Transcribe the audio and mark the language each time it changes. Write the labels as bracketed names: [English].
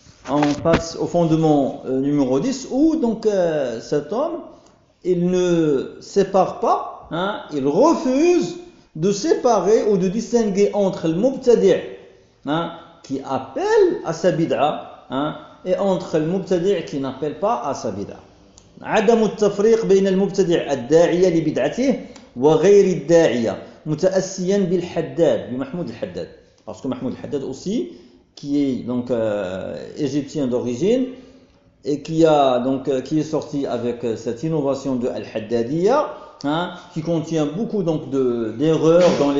[French] On passe au fondement numéro 10, où donc cet homme, il ne sépare pas, hein, il refuse de séparer ou de distinguer entre le mubtadi', hein, qui appelle à sa bid'a, hein, et entre le mubtadi' qui n'appelle pas à sa bid'a. [Arabic] عدم التفريق بين المبتدع الداعية لبدعته وغير الداعية متأسيا بالحداد بمحمود الحداد. [French] Parce que Mahmoud al-Haddad aussi, qui est donc égyptien d'origine et qui a donc qui est sorti avec cette innovation de al-Haddadiyya, hein, qui contient beaucoup donc d'erreurs